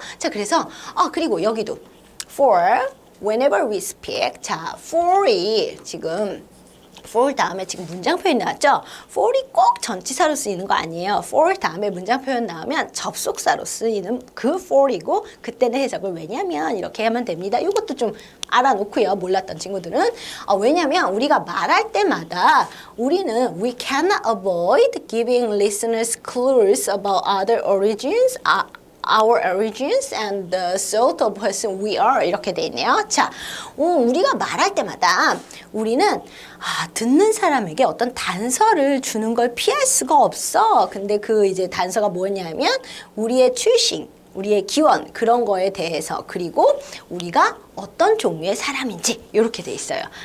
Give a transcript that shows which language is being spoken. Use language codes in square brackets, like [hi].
[ko] 자, 그래서 그리고 여기도 [en] for whenever we speak [ko] 자, for이 지금 for 다음에 지금 문장 표현 나왔죠? for이 꼭 전치사로 쓰이는 거 아니에요. for 다음에 문장 표현 나오면 접속사로 쓰이는 그 for이고 그때는 해석을 왜냐면 이렇게 하면 됩니다. 이것도 좀 알아놓고요. 몰랐던 친구들은 왜냐면 우리가 말할 때마다 우리는 [en] we cannot avoid giving listeners clues about other origins our origins and the sort of person we are [ko] 이렇게 돼 있네요. 자, 우리가 말할 때마다 우리는 듣는 사람에게 어떤 단서를 주는 걸 피할 수가 없어. 근데 그 이제 단서가 뭐냐면 우리의 출신, 우리의 기원 그런 거에 대해서 그리고 우리가 어떤 종류의 사람인지 이렇게 돼 있어요.